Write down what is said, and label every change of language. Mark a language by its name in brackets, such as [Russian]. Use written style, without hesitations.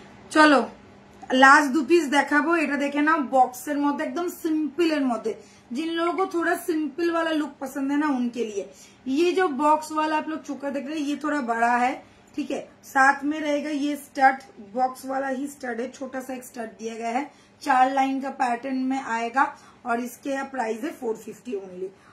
[Bangla] চলো last 2 piece देखाबो। এটা দেখে নাও, বক্সের মধ্যে একদম सिंपल এর মধ্যে। [Hindi] जिन लोगों को थोड़ा सिंपल वाला लुक पसंद है ना, उनके लिए ये जो बॉक्स वाला आप लोग चुका देख रहे हैं, ये थोड़ा बड़ा है, ठीक है। साथ में रहेगा ये स्टड, बॉक्स वाला ही स्टड है, छोटा सा एक स्टड दिया गया है। 4 लाइन का पैटर्न में आएगा और इसके प्राइस है 450 ओनली।